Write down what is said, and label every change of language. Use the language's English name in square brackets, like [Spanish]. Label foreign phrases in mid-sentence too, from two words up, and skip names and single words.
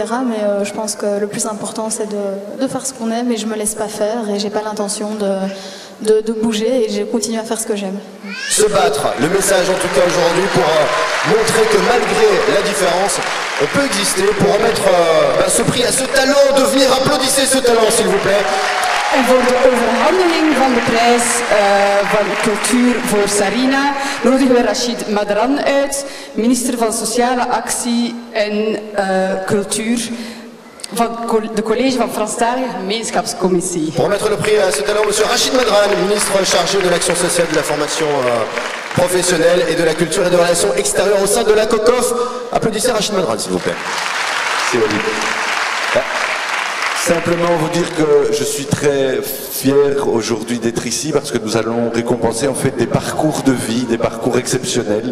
[French] Mais je pense que le plus important c'est de faire ce qu'on aime et je me laisse pas faire et j'ai pas l'intention de bouger et je continue à faire ce que j'aime. Se battre, le message en tout cas aujourd'hui pour montrer que malgré la différence, on peut exister, pour remettre ce prix à ce talent, de venir applaudissez ce talent s'il vous plaît. [Dutch] En voor de overhandeling van de prijs van cultuur voor Sarina nodigen we Rachid Madran uit, minister van Sociale Actie en Cultuur van de College van Franstalige Gemeenschapscommissie. [French] Pour remettre le prix à ce talent, monsieur Rachid Madran, ministre chargé de l'action sociale, de la formation professionnelle et de la culture et de relations extérieures au sein de la COCOF. Applaudissez Rachid Madran s'il vous plaît. C'est Simplement vous dire que je suis très fier aujourd'hui d'être ici parce que nous allons récompenser en fait des parcours de vie, des parcours exceptionnels.